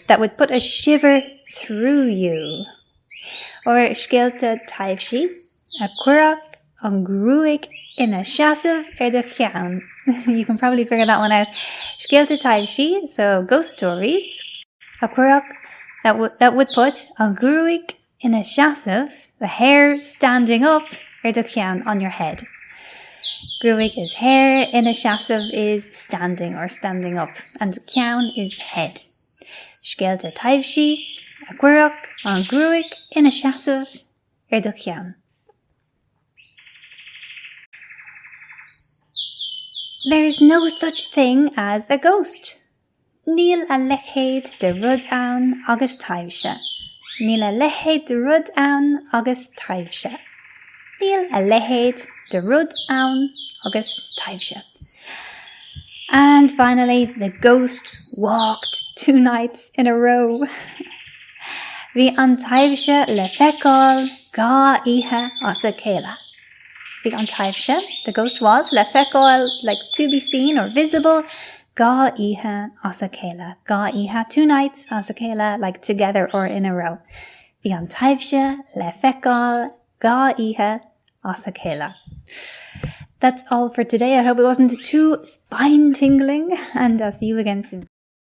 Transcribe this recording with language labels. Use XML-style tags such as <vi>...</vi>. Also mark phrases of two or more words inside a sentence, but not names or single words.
<en>That would put a shiver through you.</en> <ga>Or scéalta taibhsí, a cuireadh an grúig ina seasamh de cheann.</ga> <en>You can probably figure that one out.</en> <ga>Scéalta taibhsí,</ga> <en>so ghost stories,</en> <ga>a cuireadh,</ga> <en>that would put</en> <ga>an grúig ina seasamh,</ga> <en>the hair standing up,</en> <ga>de cheann,</ga> <en>on your head. Grúig is hair,</en> <ga>ina seasamh</ga> <en>is standing or standing up, and ceann is head.</en> <ga>Scéalta taibhsí, a cuireadh an grúig ina seasamh de cheann.</ga> <en>There is no such thing as a ghost.</en> <ga>Níl a leichéad de rud ann agus taibhsí. Níl a leichéad de rud ann agus taibhsí. Níl a leichéad de rud ann agus taibhsí.</ga> <en>And finally, the ghost walked 2 nights in a row.</en> <ga>Bhí an taibhsí le feiceáil gá oíche as a chéile. Bhí an taibhsí,</ga> <en>the ghost was,</en> <ga>le feiceáil,</ga> <en>like to be seen or visible,</en> <ga>gá oíche as a chéile. Gá oíche, 2 nights as a chéile,</ga> <en>like together or in a row.</en> <ga>Bhí an taibhsí le feiceáil gá oíche as a chéile.</ga> <en>That's all for today. I hope it wasn't too spine-tingling, and I'll see you again soon.</en>